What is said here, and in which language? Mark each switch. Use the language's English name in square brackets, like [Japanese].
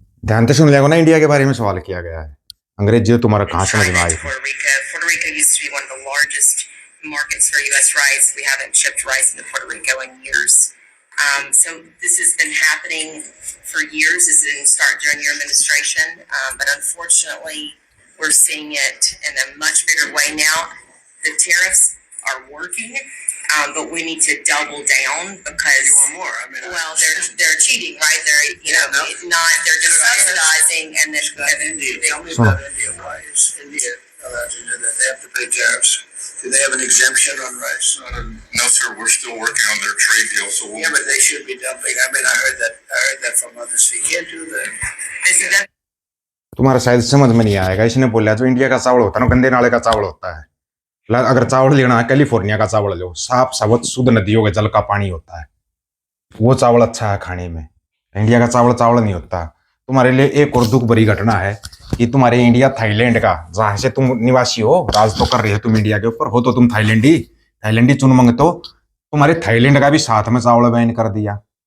[Hindi] ध्यान से सुन लेगा ना, इंडिया के बारे में सवाल किया गया है। अंग्रेजी तुम्हारा कहाँ समझ में आई? [English] Puerto Rico used to be one of the largest markets for U.S. rice. We haven't shipped rice into Puerto Rico in years. So this has been happening for years. This didn't start during your administration, but unfortunately, we're seeing it in a much bigger way now. The tariffs are working, but we need to double down because you want more. I mean, well, they're cheating, right? They're they're just subsidizing and then India. Tell me about India. Why is India allowed to do that? They have to pay tariffs. Do they have an exemption on rice? No, sir. We're still working on their trade deal. So yeah, but they should be dumping. I mean, I heard that from others. You can't do that. [Hindi] तुम्हारा शायद समझ में नहीं आएगा। इसने बोला जो India का चावल होता है ना, गंदे नाले का चावल होता है। अगर चावल लेना है कैलिफोर्निया का चावल लो, साफ सावत शुद्ध नदियों के जल का पानी होता है, वो चावल अच्छा है खाने में। इंडिया का चावल चावल नहीं होता। तुम्हारे लिए एक और दुख भरी घटना है कि तुम्हारे इंडिया थाईलैंड का, जहां से तुम निवासी हो, राज तो कर रहे हो तुम इंडिया के ऊपर, हो तो तुम थाईलैंडी चुन मंग, तो तुम्हारे थाईलैंड का भी साथ में चावल बैन कर दिया।